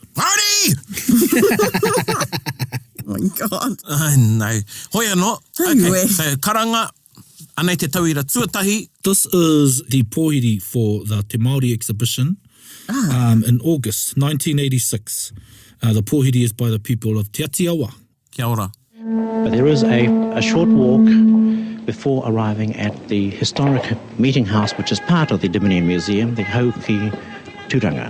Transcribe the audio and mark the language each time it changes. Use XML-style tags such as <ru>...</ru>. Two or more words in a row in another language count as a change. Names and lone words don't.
<en>Party! Oh my God. I know.</en> <mi>Hoi anō.</mi> <en>Anyway. Okay, so</en> <mi>Karanga, anei te tauira tuatahi.</mi> <en>This is the pōhiri for the Te Māori exhibition in August 1986. The pōhiri is by the people of Te Atiawa.</en> <mi>Kia ora.</mi> <en>But there is a short walk before arriving at the historic meeting house, which is part of the Dominion Museum, the Hauki Turanga.</en>